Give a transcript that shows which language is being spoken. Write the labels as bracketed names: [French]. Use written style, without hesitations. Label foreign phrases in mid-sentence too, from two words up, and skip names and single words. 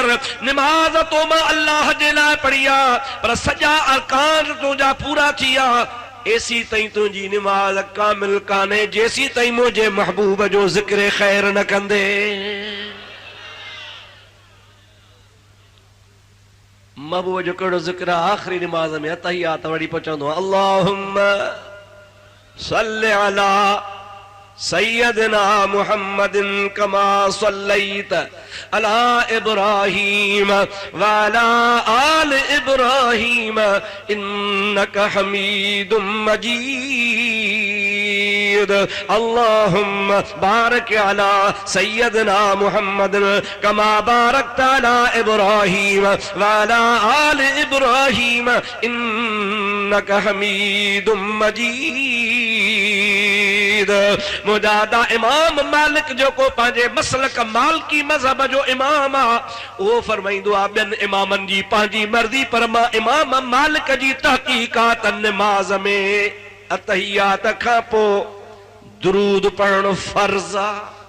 [Sindhi] नमाज़ तो मां अल्लाह जे लाइ पढ़ी आहे, पर सॼा अरकान तुंहिंजा पूरा थी विया। एसी ताईं तुंहिंजी नमाज़ कामिल कान्हे जेसी ताईं मुंहिंजे महबूब जो ज़िक्र ख़ैर न कंदे। महबूब जो कहिड़ो ज़िक्र आहे? आख़िरी नमाज़ में अतहियात वरी पहुचंदो आहे, [Arabic] اللهم صل على سيدنا محمد كما صليت على إبراهيم وعلى آل إبراهيم إنك حميد مجيد. اللهم بارك على سيدنا محمد كما باركت على إبراهيم وعلى آل إبراهيم إنك حميد مجيد. [Sindhi] मुजादा इमाम मालिक जो को पंहिंजे मसलक मालिकी मज़हब जो इमाम आहे, उहो फरमाईंदो आहे ॿियनि इमामनि जी पंहिंजी मर्ज़ी, पर मां इमाम मालिक जी तहक़ीक़ात नमाज़ में अतहियात खां पोइ दुरूद पढ़णु फर्ज़ आहे।